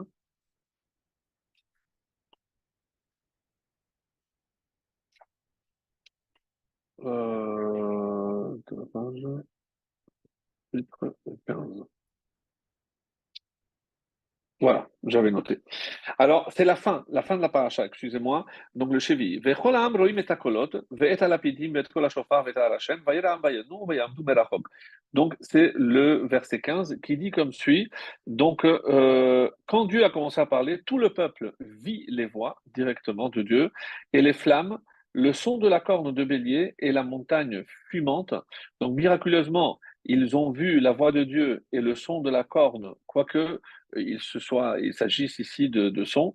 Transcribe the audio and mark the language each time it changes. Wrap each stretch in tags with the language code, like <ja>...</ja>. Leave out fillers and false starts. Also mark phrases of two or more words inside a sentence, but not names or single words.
<fr>Euh, 15. Voilà, j'avais noté. Alors, c'est la fin de la paracha, excusez-moi. Donc, le Chevi.</fr> <he>וכל העם רואים את הקולות ואת הלפידים ואת קול השופר ואת ההר עשן וירא העם וינעו ויעמדו מרחוק.</he> <fr>Donc, c'est le verset 15 qui dit comme suit. Donc, quand Dieu a commencé à parler, tout le peuple vit les voix directement de Dieu et les flammes, le son de la corne de bélier et la montagne fumante. Donc, miraculeusement, ils ont vu la voix de Dieu et le son de la corne, quoique il s'agisse ici de sons.</fr>